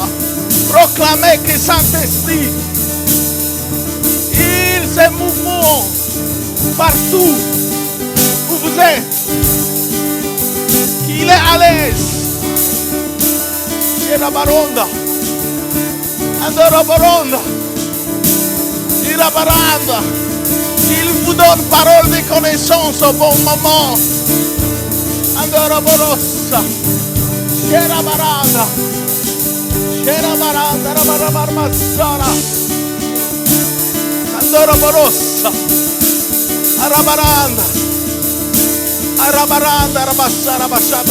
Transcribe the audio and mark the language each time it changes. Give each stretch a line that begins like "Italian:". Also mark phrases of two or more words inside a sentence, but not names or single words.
French: Proclamez que Saint-Esprit, il se mouve partout où vous êtes. Qu'il est à l'aise. Chez la baronda. Andoroboronda. Irabaranda. Il vous donne parole de connaissance au bon moment. Andoroborosa. Sherabaranda. Sherabaranda. Rabarabarbassara. Andoroborosa. Arabaranda. Arabaranda. Rabassara. Basciata.